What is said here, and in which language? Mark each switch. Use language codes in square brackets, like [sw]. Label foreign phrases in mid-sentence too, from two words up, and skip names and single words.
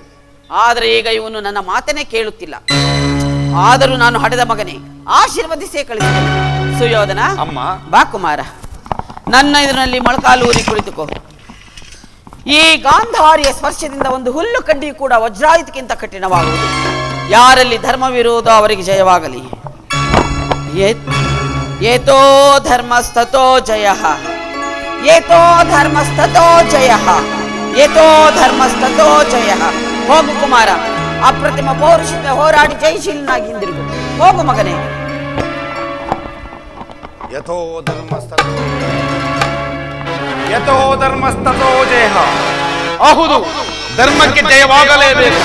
[kn] ಆದರೆ ಈಗ ಇವನು ನನ್ನ ಮಾತನ್ನೇ ಕೇಳುತ್ತಿಲ್ಲ. ಆದರೂ ನಾನು ಹಡೆದ ಮಗನೇ, ಆಶೀರ್ವದಿಸೇ ಕಳಿಸಿದನು. ಸುಯೋಧನ, ಅಮ್ಮ, ಬಾ ಕುಮಾರ, ನನ್ನ ಇದರಲ್ಲಿ ಮೊಳಕಾಲೂರಿ ಕುಳಿತುಕೋ. ಈ ಗಾಂಧಾರಿಯ ಸ್ಪರ್ಶದಿಂದ ಒಂದು ಹುಲ್ಲು ಕಡ್ಡಿ ಕೂಡ ವಜ್ರಾಯುಧಕ್ಕಿಂತ ಕಠಿಣವಾಗುವುದು. ಯಾರಲ್ಲಿ ಧರ್ಮ ವಿರೋಧ ಅವರಿಗೆ ಜಯವಾಗಲಿ. [sa] ಏತೋ ಧರ್ಮಸ್ತತೋ ಜಯ, ಏತೋ ಧರ್ಮಸ್ತತೋ ಜಯ, ಏತೋ ಧರ್ಮಸ್ತತೋ ಜಯ. [kn] ಹೋಗು ಕುಮಾರ, ಅಪ್ರತಿಮ ಪೌರುಷತೆ ಹೋರಾಡಿ ಜಯಶೀಲನಾಗಿ ಹಿಂದಿರುಗು. ಹೋಗು ಮಗನೇ. [sa] ಯಥೋ ಧರ್ಮಸ್ತತೋ ಜಯ. [kn] ಹೌದು, ಧರ್ಮಕ್ಕೆ ಜಯವಾಗಲೇಬೇಕು.